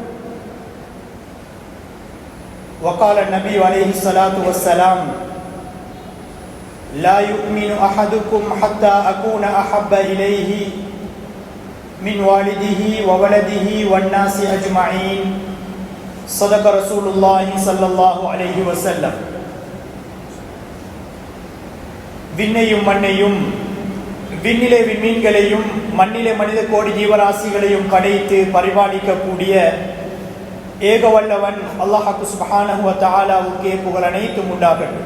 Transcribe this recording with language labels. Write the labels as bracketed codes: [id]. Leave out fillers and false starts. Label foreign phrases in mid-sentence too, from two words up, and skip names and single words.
[ar] وقال النبي عليه الصلاة والسلام لا يؤمن أحدكم حتى أكون أحب إليه من والده وولده والناس أجمعين صدق رسول الله صلى الله عليه وسلم [ta] விண்ணையும் மண்ணையும் விண்ணிலே விண்மீன்களையும் மண்ணிலே மனித கோடி ஜீவராசிகளையும் படைத்து பரிபாலிக்கக்கூடிய ஏகவல்லவன் அல்லாஹ் [ar] سبحانه و تعالى [ta] புகழ் அனைத்தும் உண்டாகட்டும்.